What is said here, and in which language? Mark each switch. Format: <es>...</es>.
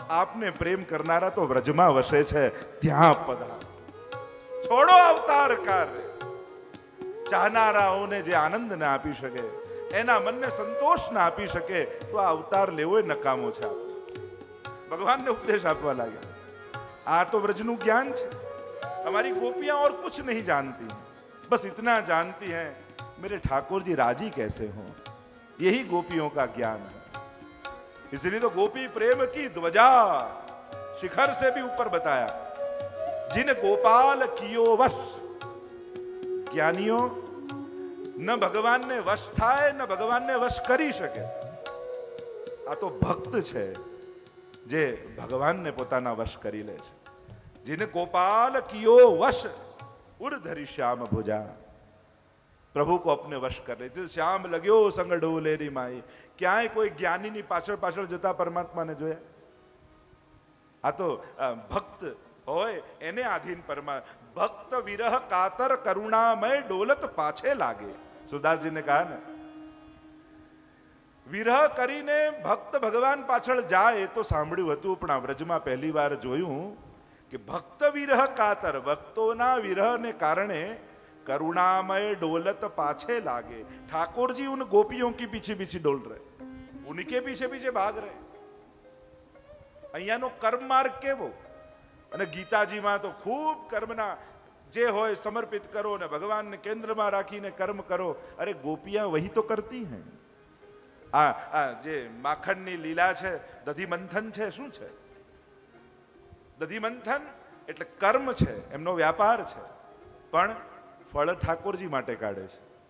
<gu>આપને પ્રેમ કરનારા તો વ્રજમાં વસે છે, ત્યાં પધારો. છોડો અવતાર કાર્ય. ચાહનારાઓને જે આનંદ ના આપી શકે, એના મનને સંતોષ ના આપી શકે, તો આ અવતાર લેવો એ નકામો છે. ભગવાનને ઉપદેશ આપવા લાગ્યા. આ તો વ્રજનું જ્ઞાન છે.</gu> <hi>हमारी गोपियां और कुछ नहीं जानती, बस इतना जानती हैं मेरे ठाकुर जी राजी कैसे हों, यही गोपियों का ज्ञान है. इसलिए तो गोपी प्रेम की ध्वजा शिखर से भी ऊपर बताया. जिन गोपाल कियो वश, ज्ञानियों न भगवान ने वश</hi> <gu>થાય ન ભગવાનને વશ કરી શકે. આ તો ભક્ત છે જે ભગવાનને પોતાના વશ કરી લે છે.</gu> <hi>जिन गोपाल कियो वश उर्धरि श्याम भुजा, प्रभु को अपने वश कर ले. श्याम लग्यो संग डोलेरी माई.</hi> <gu>ક્યાંય કોઈ જ્ઞાનીની પાછળ પાછળ જતા પરમાત્માને જોયા? આ તો ભક્ત હોય એને આધીન ભક્ત વિરહ કાતર કરુણામય ડોલત પાછે લાગે. સુદાસજીને કહા ને, વિરહ કરીને ભક્ત ભગવાન પાછળ જાય તો સાંભળ્યું હતું, પણ આ વ્રજમાં પહેલી વાર જોયું કે ભક્ત વિરહ કાતર, ભક્તોના વિરહને કારણે</gu> <hi>करुणामय डोलत पाछे लागे. ठाकुर जी उन गोपियों की पीछे पीछे डोल रहे, उनके पीछे पीछे भाग रहे.</hi> <gu>અહીંયાનો કર્મ માર્ગ કેવો? અને ગીતાજીમાં તો ખૂબ કર્મના જે હોય સમર્પિત કરો ને ભગવાનને કેન્દ્રમાં રાખીને કર્મ કરો.</gu> <hi>અરે ગોપિયા વહી તો કરતી હૈ.</hi> <gu>આ જે માખણની લીલા છે, દધી મંથન છે. શું છે દધી મંથન? એટલે કર્મ છે, એમનો વ્યાપાર છે, પણ ફળ ઠાકોરજી માટે કાઢે છે.</gu>